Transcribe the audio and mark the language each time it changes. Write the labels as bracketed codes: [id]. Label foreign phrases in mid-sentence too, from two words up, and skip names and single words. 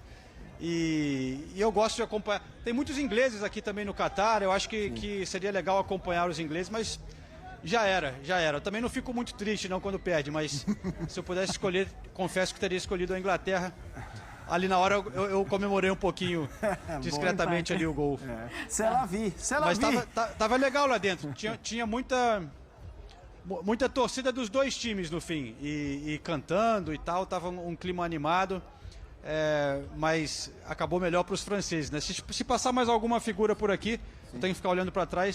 [pt] E eu gosto de acompanhar. Tem muitos ingleses aqui também no Catar. Eu acho que seria legal acompanhar os ingleses, mas já era. Eu também não fico muito triste não quando perde, mas se eu pudesse escolher, confesso que teria escolhido a Inglaterra. Ali na hora eu comemorei um pouquinho discretamente ali o gol. [fr] C'est la vie. [pt] Mas tava legal lá dentro. Tinha muita torcida dos dois times no fim. E cantando e tal. Tava um clima animado. Mas acabou melhor para os franceses, né? Se passar mais alguma figura por aqui, eu tenho que ficar olhando para trás.